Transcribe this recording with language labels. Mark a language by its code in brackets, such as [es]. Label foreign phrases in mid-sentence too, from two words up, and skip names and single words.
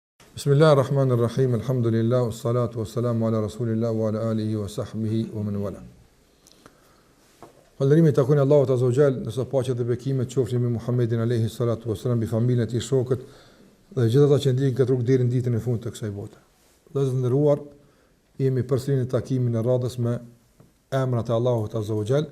[ar] بسم الله الرحمن الرحيم الحمد لله والصلاة والسلام على رسول الله وعلى آله وصحبه ومن والاه. [sq] Falënderimi takon Allahut [ar] عز وجل, [sq] nëse paqja dhe bekimet qofshin me Muhammedin [ar] عليه الصلاة والسلام, [sq] bi familjen e tij, shokët dhe gjithë ata që ndjekin këtë rrugë deri në ditën e fundit të kësaj bote. Vëllezër të nderuar, jemi përsëri në takimin e radhës me emrat e Allahut [ar] عز وجل.